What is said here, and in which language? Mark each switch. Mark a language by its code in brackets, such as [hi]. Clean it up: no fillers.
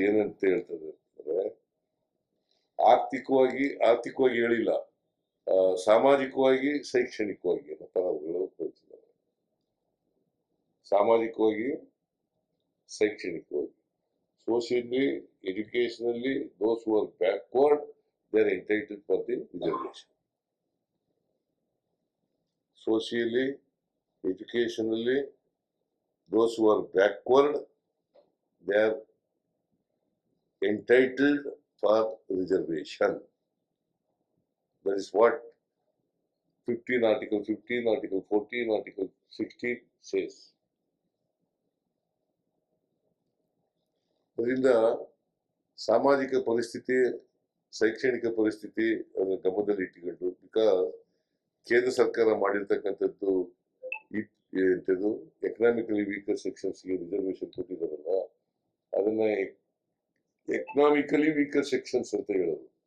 [kn] ಏನಂತ ಹೇಳ್ತದೆ ಅಂದ್ರೆ, ಆರ್ಥಿಕವಾಗಿ ಹೇಳಿಲ್ಲ, ಸಾಮಾಜಿಕವಾಗಿ, ಶೈಕ್ಷಣಿಕವಾಗಿ ಅನ್ನೋ ಪದಗಳು ಉಪಯೋಗಿಸಿದ್ದಾರೆ. ಸಾಮಾಜಿಕವಾಗಿ, ಶೈಕ್ಷಣಿಕವಾಗಿ. [en] Socially, educationally, those who are backward, they are entitled for the reservation. Socially, educationally, those who are backward, they are entitled for reservation. That is what 15, Article 15, Article 14, Article 16 says. [kn] ಅದರಿಂದ ಸಾಮಾಜಿಕ ಪರಿಸ್ಥಿತಿ, ಶೈಕ್ಷಣಿಕ ಪರಿಸ್ಥಿತಿ ಅದನ್ನು ಗಮನದಲ್ಲಿ ಇಟ್ಟುಕೊಂಡು, ಬಿಕಾಸ್ ಕೇಂದ್ರ ಸರ್ಕಾರ ಮಾಡಿರ್ತಕ್ಕಂಥದ್ದು ಎಂಥದ್ದು ಎಕನಾಮಿಕಲಿ ವೀಕರ್ ಸೆಕ್ಷನ್ಸ್ಗೆ ರಿಸರ್ವೇಶನ್ ಕೊಟ್ಟಿದ್ದಾರಲ್ಲ, ಅದನ್ನ ಎಕನಾಮಿಕಲಿ ವೀಕರ್ ಸೆಕ್ಷನ್ಸ್ ಅಂತ ಹೇಳೋದು.